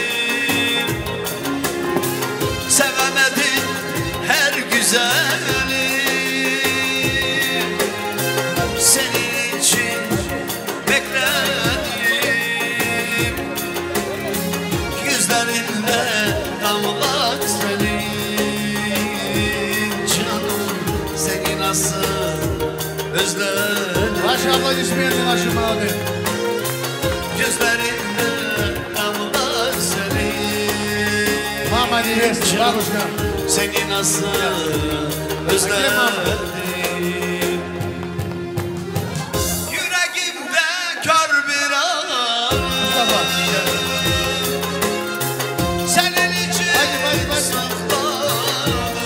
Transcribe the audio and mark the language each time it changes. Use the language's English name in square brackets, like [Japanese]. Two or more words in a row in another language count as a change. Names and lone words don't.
[Turkish] Sevemedim her güzeli, senin için bekledim. Gözlerinde damlat senin canım, seni nasıl özledim. [Russian] Ваши аплодисменты, наши молодые. [Turkish] Gözlerinde damlat senin. [Russian] Mama невеста, бабушка. [Turkish] Seni nasıl özledim. Yüreğimde kör bir alem senin için sakladım.